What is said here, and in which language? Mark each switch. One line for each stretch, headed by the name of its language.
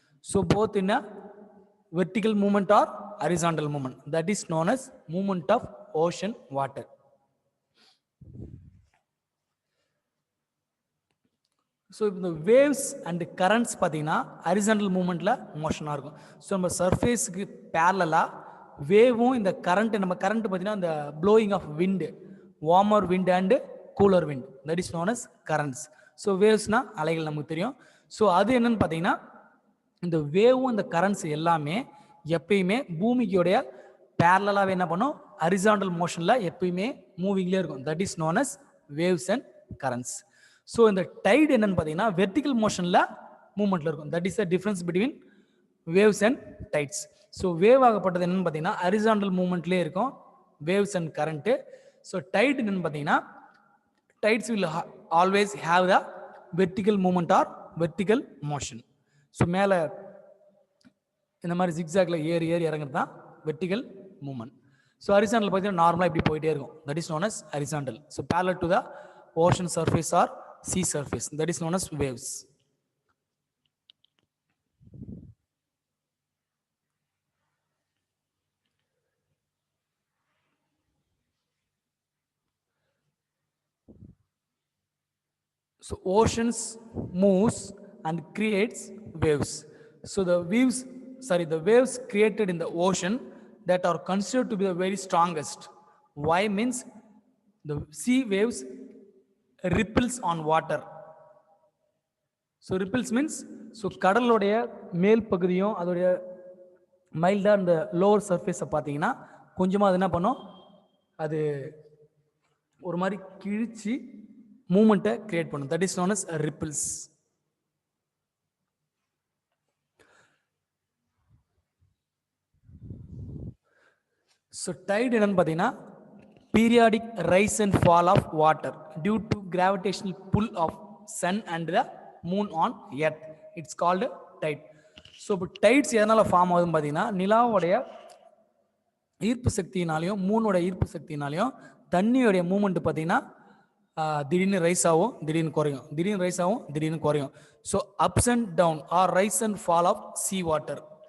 English: So both in a vertical movement or horizontal movement. That is known as movement of ocean water. So the waves and the currents
Tamil: பார்த்தீங்கன்னா
English: horizontal மூமெண்ட்ல
Tamil: மோஷனாக இருக்கும்.
English: so
Tamil: நம்ம சர்ஃபேஸுக்கு பேரலாக வேவும் இந்த current பார்த்தீங்கன்னா இந்த
English: Flowing of wind, warmer wind and cooler wind, that is known as currents.
Tamil: So வேவ்ஸ்னா அலைகள் நமக்கு தெரியும். ஸோ அது என்னன்னு பார்த்தீங்கன்னா இந்த வேவும் இந்த கரண்ட்ஸ் எல்லாமே எப்பயுமே பூமிக்குடைய பேரலாகவே என்ன பண்ணும், ஹரிசாண்டல் மோஷனில் எப்பயுமே மூவிங்லேயே இருக்கும்.
English: That is known as waves and currents.
Tamil: So இந்த டைடு என்னன்னு பார்த்தீங்கன்னா வெர்டிக்கல் மோஷனில் மூவ்மெண்ட்டில் இருக்கும்.
English: That is the difference between waves and tides.
Tamil: So wave ஆகப்பட்டது என்னன்னு பார்த்தீங்கன்னா ஹரிசாண்டல் மூவ்மெண்ட்லேயே இருக்கும்,
English: Waves and current.
Tamil: So tight என்னன்னு பார்த்தீங்கன்னா
English: Tides will always have the vertical movement or vertical motion.
Tamil: So மேலே இந்த மாதிரி ஜிக்ஸாக்ல ஏறி இறங்குறது தான் வெர்டிக்கல் மூவ்மெண்ட். ஸோ ஹரிசாண்டல் பார்த்தீங்கன்னா நார்மலாக இப்படி போயிட்டே இருக்கும்.
English: That is known as horizontal.
Tamil: So
English: parallel to the ocean surface or sea surface, that is known as waves. So oceans moves and creates waves. So the waves created in the ocean that are considered to be the very strongest. Why means the sea waves ripples on water. So ripples means
Tamil: கடலுடைய மேல் பகுதியும் அதோடைய மைல்டாக அந்த lower சர்ஃபேஸை பார்த்தீங்கன்னா கொஞ்சமாக அது என்ன பண்ணும், அது ஒரு மாதிரி கிழிச்சு மூமெண்ட்டை கிரியேட் பண்ணும்.
English: That is known as ripples.
Tamil: So Tide என்னன்னு பார்த்தீங்கன்னா
English: periodic rise and fall of water due to gravitational pull of sun and the moon on earth. It's called tide. So tides
Tamil: எதனால ஃபார்ம் ஆகுதுன்னு பார்த்தீங்கன்னா நிலாவுடைய ஈர்ப்பு சக்தியினாலையும் மூனோட ஈர்ப்பு சக்தியினாலையும் தண்ணியோடைய moment பார்த்தீங்கன்னா திடீர்னு rice ஆகும், திடீர்னு குறையும், திடீர்னு ரைஸ் ஆகும், திடீர்னு குறையும்.
English: So ups and down or rise and fall of sea water.